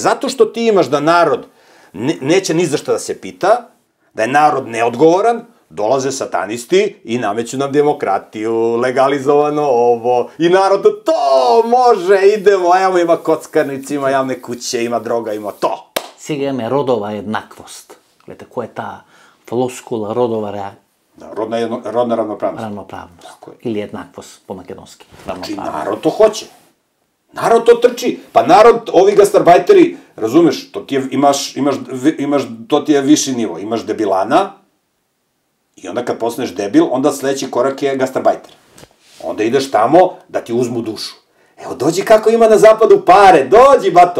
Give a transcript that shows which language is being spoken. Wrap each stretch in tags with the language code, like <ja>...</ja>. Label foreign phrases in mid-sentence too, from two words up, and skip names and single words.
<sr>zato što ti imaš da narod neće ni za šta da se pita, da je narod neodgovoran, dolaze satanisti i nameću nam demokratiju, legalizovano ovo, i narod to može, idemo, evo ima kockarnici, ima javne kuće, ima droga, ima to.</sr> <mk>Сега имаме родова еднаквост. Гледате, која е таа флоскула родова</mk> <sr>Rodna ravnopravnost. Равноправност.</sr> <mk>Или еднаквост по македонски.</mk> <sr>Znači, narod to hoće. Narod to trči. Pa narod, ovi gastarbajteri, razumeš, to ti je viši nivo. Imaš debilana i onda kad postaneš debil, onda sledeći korak je gastarbajter. Onda ideš tamo da ti uzmu dušu. Evo, dođi kako ima na zapadu pare, dođi, bato.</sr>